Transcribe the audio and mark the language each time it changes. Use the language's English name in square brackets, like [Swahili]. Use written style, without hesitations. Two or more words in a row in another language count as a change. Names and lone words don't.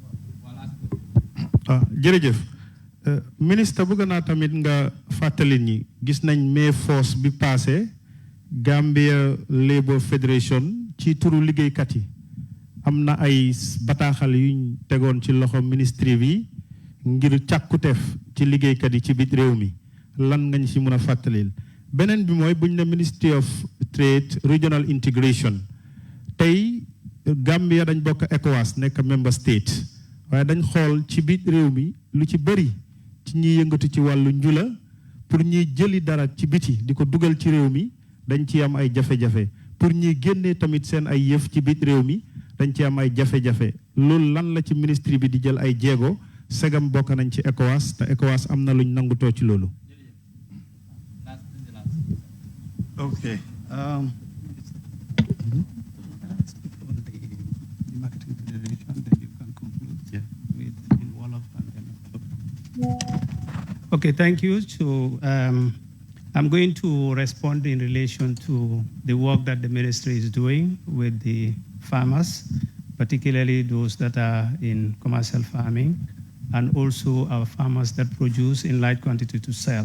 [Wolof] jërëjëf ministre bëgg naa tamit nga fàttali ñi gis nañ May force bi passé Gambia Labour Federation ci turu liggéeykat yi am na ay bataaxal yuñ tegoon ci loxo ministre bi ngir càkkuteef ci liggéeykat yi ci biir réew mi lan nga ñu ci mën a fàttalil beneen bi mooy buñ ne Ministry of Trade Regional Integration tey Gambia dañ bokk ECOWAS nekk [English] member state [Wolof] waaye dañ xool ci biir réew mi lu ci bëri ci ñiy yëngatu ci wàllu njula pour ñuy jëli dara ci biti di ko dugal ci réew mi dañ ci am ay jafe-jafe pour ñuy génnee tamit seen ay yëf ci biir réew mi dañ ci am ay jafe-jafe loolu lan la ci ministre bi di jël ay jéego segam bokk nañ ci ECOWAS te ECOWAS am na luñ nangutoo ci loolu. [English] Okay. Okay, thank you. So I'm going to respond in relation to the work that the ministry is doing with the farmers, particularly those that are in commercial farming, and also our farmers that produce in large quantity to sell.